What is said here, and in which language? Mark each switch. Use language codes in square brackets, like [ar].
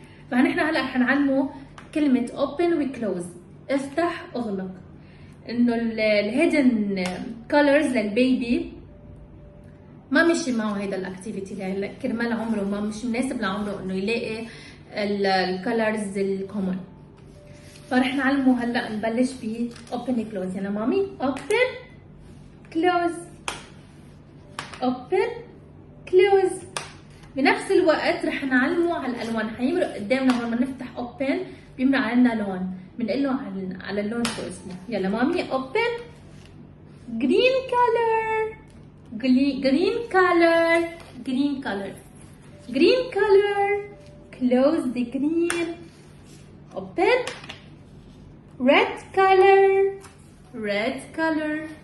[ar] فنحن هلا رح نعلمه كلمة open و close، افتح اغلق، انه الهيدن colors للبيبي ما مشي معه هيدا الاكتيفيتي، كرمال عمره ما مش مناسب لعمره انه يلاقي الكولرز الكومن. فرح نعلمه هلا، نبلش ب open close. يلا مامي، [en] open close open close. [ar] بنفس الوقت رح نعلمه على الالوان، حيمرق قدامنا هون ما نفتح open بيمرق علينا لون، بنقول له على اللون شو اسمه. يلا مامي، [en] open green color green color green color green color. Close the green. Open red color red color.